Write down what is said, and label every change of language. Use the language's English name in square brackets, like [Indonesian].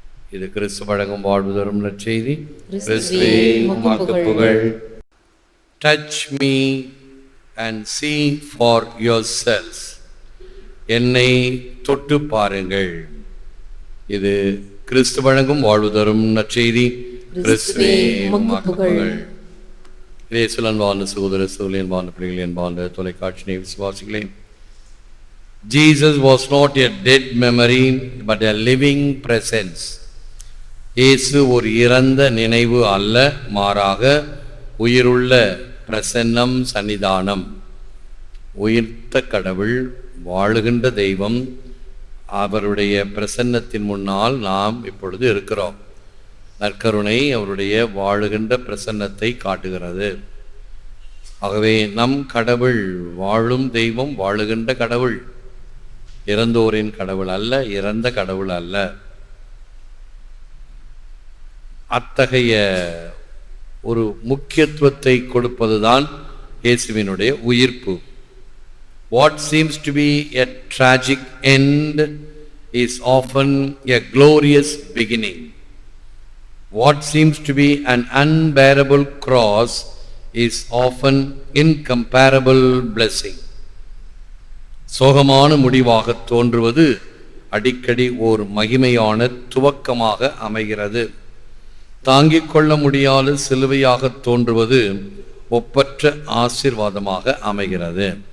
[Tamil] இது கிறிஸ்து வழங்கும் வாழ்வு தரும் நற்செய்தி. கிறிஸ்துவே உமக்கு புகழ். [English] Touch me and see for yourselves. [Tamil] என்னை தொட்டு பாருங்கள். இது கிறிஸ்து வழங்கும் வாழ்வு தரும் நற்செய்தி. கிறிஸ்துவே உமக்கு புகழ். இயேசுவின் சகோதர சகோதரி என்பான பிள்ளைகள் என்பான தொலைக்காட்சி விசுவாசிகளே, [English] Jesus was not a dead memory but a living presence. [Tamil] இயேசு ஒரு இறந்த நினைவு அல்ல, மாறாக உயிருள்ள பிரசன்னம், சன்னிதானம். உயிர்த்த கடவுள், வாழுகின்ற தெய்வம், அவருடைய பிரசன்னத்தின் முன்னால் நாம் இப்பொழுது இருக்கிறோம். நற்கருணை அவருடைய வாழுகின்ற பிரசன்னத்தை காட்டுகிறது. ஆகவே நம் கடவுள் வாழும் தெய்வம், வாழுகின்ற கடவுள், இறந்தோரின் கடவுள் அல்ல, இறந்த கடவுள் அல்ல. அத்தகைய ஒரு முக்கியத்துவத்தை கொடுப்பதுதான் இயேசுவினுடைய உயிர்ப்பு. [English] What seems to be a tragic end is often a glorious beginning. What seems to be an unbearable cross is often incomparable blessing. [Tamil] சோகமான முடிவாக தோன்றுவது அடிக்கடி ஓர் மகிமையான துவக்கமாக அமைகிறது. தாங்கிக் கொள்ள முடியாத சிலுவையாக தோன்றுவது ஒப்பற்ற ஆசீர்வாதமாக அமைகிறது.